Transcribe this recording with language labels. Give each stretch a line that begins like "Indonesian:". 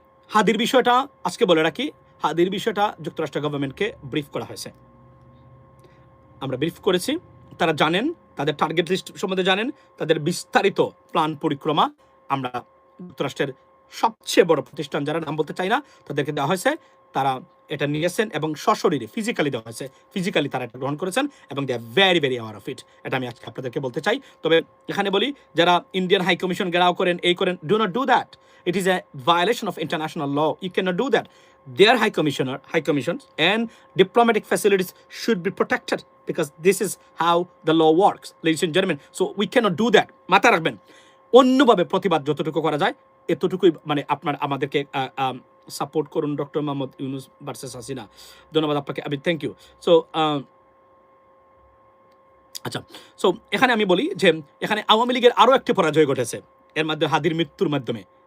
Bangla: হাদির বিষয়টা আজকে বলে রাখি, হাদির বিষয়টা যুক্তরাষ্ট্র গভর্নমেন্টকে ব্রিফ করা হয়েছে, আমরা ব্রিফ করেছি, তারা জানেন, তাদের টার্গেট লিস্ট সম্বন্ধে জানেন, তাদের বিস্তারিত প্ল্যান পরিক্রমা আমরা যুক্তরাষ্ট্রের সবচেয়ে বড় প্রতিষ্ঠান, যারা নাম বলতে চাই না, তাদেরকে দেওয়া হয়েছে। তারা এটা নিয়েছেন এবং সশরীরে ফিজিক্যালি দেওয়া হয়েছে, ফিজিক্যালি তারা এটা গ্রহণ করেছেন এবং
English: They are very very aware of it.
Bangla: এটা আমি আজকে আপনাদেরকে বলতে চাই। তবে এখানে বলি, যারা ইন্ডিয়ান হাই কমিশন ঘেরাও করেন, এই করেন,
English: Do not do that. It is a violation of international law. You cannot do that. Their high commissions and diplomatic facilities should be protected because this is how the law works, ladies and gentlemen. So we cannot do that.
Bangla: মাথায় রাখবেন, অন্যভাবে প্রতিবাদ যতটুকু করা যায় এতটুকুই, মানে আপনার আমাদেরকে সাপোর্ট করুন। ডক্টর মোহাম্মদ ইউনুস ভার্সেস হাসিনা, ধন্যবাদ আপনাকে, আমি
English: Thank you.
Bangla: সো আচ্ছা, সো এখানে আমি বলি যে এখানে আওয়ামী লীগের আরও একটি পরাজয় ঘটেছে এর মধ্যে, হাদির মৃত্যুর মাধ্যমে।